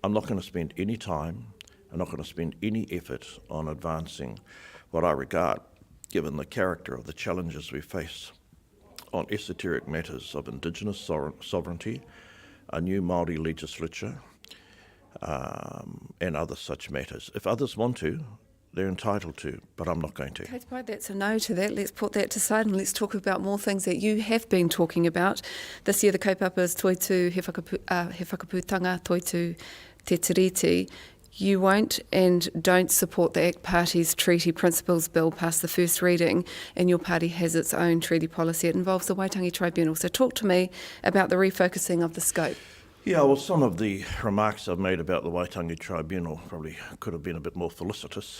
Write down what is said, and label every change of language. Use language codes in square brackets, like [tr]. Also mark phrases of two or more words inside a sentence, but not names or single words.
[en] I'm not going to spend any time, I'm not going to spend any effort on advancing what I regard, given the character of the challenges we face, on esoteric matters of Indigenous sovereignty, a new Maori legislature, and other such matters. If others want to, they're entitled to, but I'm not going to. Okay, that's a no to that. Let's put that to side and let's talk about more things that you have been talking about. This year the [mi] kaupapa is Toitu he whakaputanga, Toitu te tiriti. [en] You won't and don't support the ACT Party's Treaty Principles Bill past the first reading, and your party has its own treaty policy. It involves the Waitangi Tribunal. So talk to me about the refocusing of the scope. Yeah, well, some of the remarks I've made about the Waitangi Tribunal probably could have been a bit more felicitous.